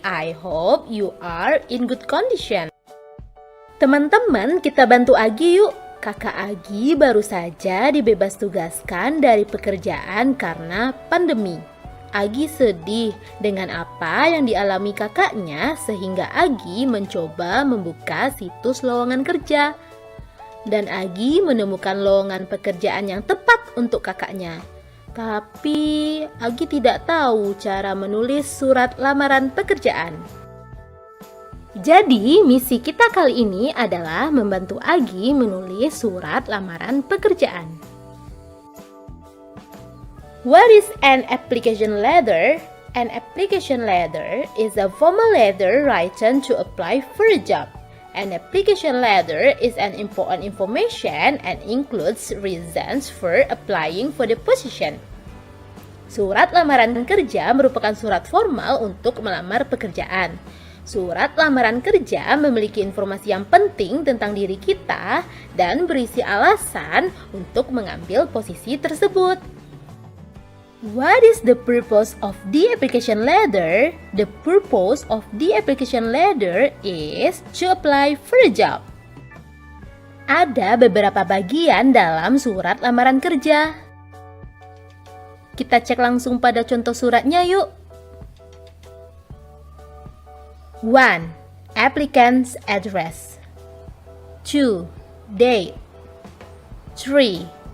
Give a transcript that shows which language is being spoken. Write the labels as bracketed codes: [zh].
[en] I hope you are in good condition. [id] Teman-teman, kita bantu Agi yuk. Kakak Agi baru saja dibebas tugaskan dari pekerjaan karena pandemi. Agi sedih dengan apa yang dialami kakaknya sehingga Agi mencoba membuka situs lowongan kerja. Dan Agi menemukan lowongan pekerjaan yang tepat untuk kakaknya. Tapi Agi tidak tahu cara menulis surat lamaran pekerjaan. Jadi misi kita kali ini adalah membantu Agi menulis surat lamaran pekerjaan. [en] What is an application letter? An application letter is a formal letter written to apply for a job. An application letter is an important information and includes reasons for applying for the position. [id] Surat lamaran kerja merupakan surat formal untuk melamar pekerjaan. Surat lamaran kerja memiliki informasi yang penting tentang diri kita dan berisi alasan untuk mengambil posisi tersebut. [en] What is the purpose of the application letter? The purpose of the application letter is to apply for a job. [id] Ada beberapa bagian dalam surat lamaran kerja. Kita cek langsung pada contoh suratnya yuk. [en] 1. Applicant's address. 2. Date. 3.